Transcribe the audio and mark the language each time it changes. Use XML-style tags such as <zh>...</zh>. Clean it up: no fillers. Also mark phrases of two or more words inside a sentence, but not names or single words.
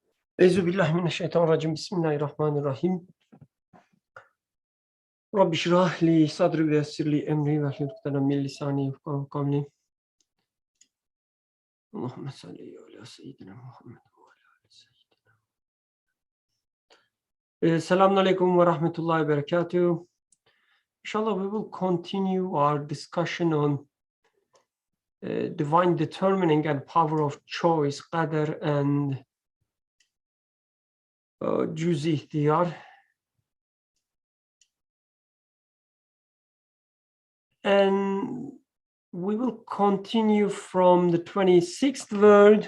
<ar>أعوذ بالله من الشيطان الرجيم. بسم الله الرحمن الرحيم. رب اشرح لي صدري ويسر لي أمري واحلل عقدة من لساني يفقهوا قولي. اللهم صل على سيدنا محمد وعلى آل سيدنا. السلام عليكم ورحمة الله وبركاته.</ar> <en>Inshallah, we will continue our discussion on divine determining and power of choice, qadr and</en> <tr>cüz-i ihtiyar.</tr> <en>And we will continue from the 26th word.</en>